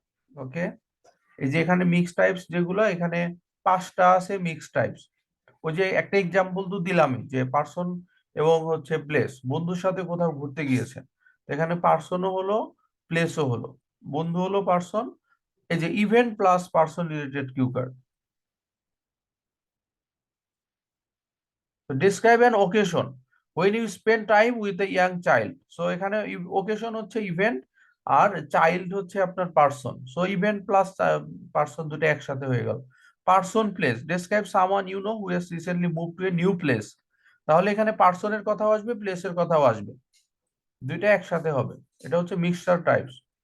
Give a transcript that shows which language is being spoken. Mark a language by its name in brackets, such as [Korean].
[Bangla] ওকে, এই যে এখানে মিক্স টাইপস যেগুলো, এখানে 5টা আছে মিক্স টাইপস। ওই যে একটা এক্সাম্পল তো দিলামই, যে পার্সন এবং হচ্ছে প্লেস, বন্ধুর সাথে কোথাও ঘুরতে গিয়েছেন, এখানে পার্সনও হলো প্লেসও হলো, বন্ধু হলো পার্সন, এই যে [English] Event plus person related cue card. Describe an occasion when you spend time with a young child. [Bangla] So এখানে ওকেশন হচ্ছে ইভেন্ট, আর চাইল্ড হচ্ছে আপনার person, so event plus person দুটো একসাথে হয়ে গেল। [English] Person place, describe someone you know who has recently move to a new place. [Bangla] তাহলে এখানে পার্সনের কথাও আসবে, প্লেসের কথাও আসবে, দুইটা একসাথে হবে, এটা হচ্ছে মিক্সচার টাইপস।